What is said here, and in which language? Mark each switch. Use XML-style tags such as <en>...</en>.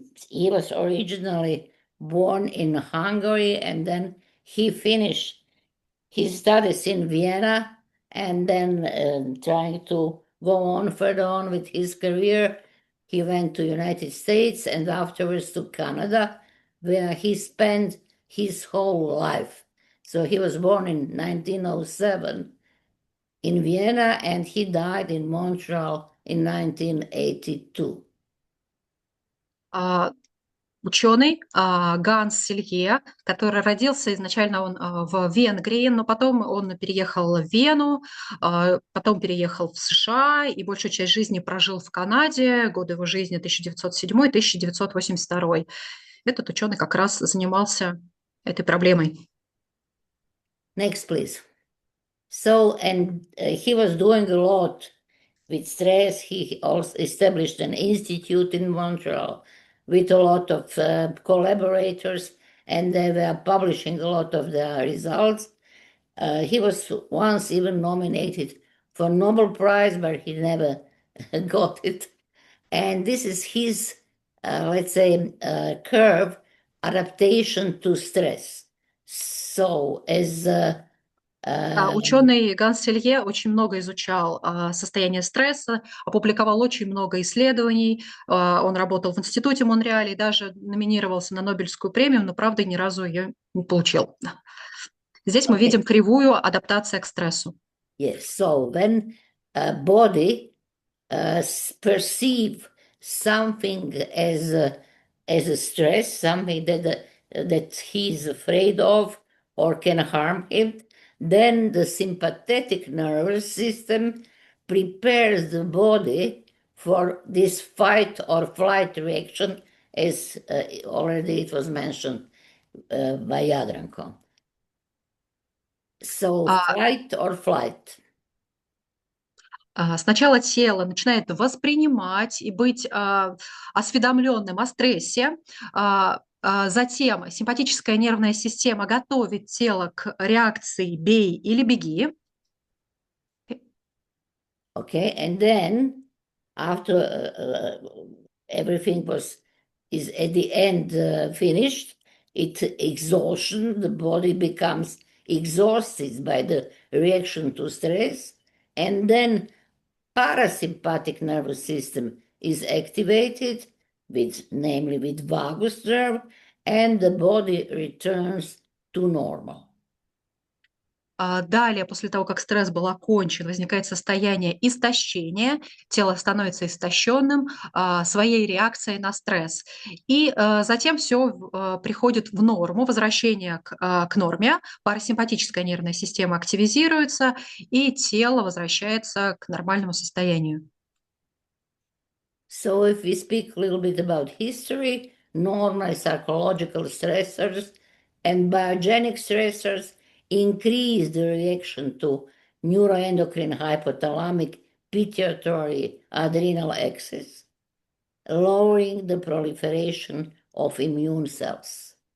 <en>He was originally born in Hungary, and then he finished his studies in Vienna, and then trying to go on further on with his career, he went to United States and afterwards to Canada, where he spent his whole life. So he was born in 1907 in Vienna, and he died in Montreal in 1982.</en> <ru>Ученый Ганс Селье, который родился изначально он в Венгрии, но потом он переехал в Вену, потом переехал в США и большую часть жизни прожил в Канаде, годы его жизни 1907-1982. Этот ученый как раз занимался этой проблемой.</ru> <en>Next, please. So, and he was doing a lot with stress. He also established an institute in Montreal with a lot of collaborators, and they were publishing a lot of their results. He was once even nominated for Nobel Prize, but he never got it. And this is his, let's say, curve adaptation to stress. So, as</en> <ru>Ученый Ганс Селье очень много изучал состояние стресса, опубликовал очень много исследований. Он работал в институте Монреаля и даже номинировался на Нобелевскую премию, но, правда, ни разу ее не получил. Здесь мы видим кривую адаптации к стрессу.</ru> <en>Yes, so when a body perceive something as a stress, something that he's afraid of or can harm him, then the sympathetic nervous system prepares the body for this fight or flight reaction, as already it was mentioned by Jadranko. So fight or flight.</en> <ru>Сначала тело начинает воспринимать и быть осведомленным о стрессе, затем симпатическая нервная система готовит тело к реакции «бей» или «беги».</ru> <en>Okay, and then after everything is at the end finished, it's exhaustion. The body becomes exhausted by the reaction to stress, and then parasympathetic nervous system is activated, namely with vagus nerve, and the body returns to normal.</en> <ru>Далее, после того, как стресс был окончен, возникает состояние истощения, тело становится истощенным своей реакцией на стресс. И затем все приходит в норму, возвращение к норме, парасимпатическая нервная система активизируется, и тело возвращается к нормальному состоянию.</ru> <en>So if we speak a little bit about history, normal psychological stressors and biogenic stressors increase the reaction to neuroendocrine hypothalamic pituitary adrenal axis, lowering the proliferation of immune cells.</en>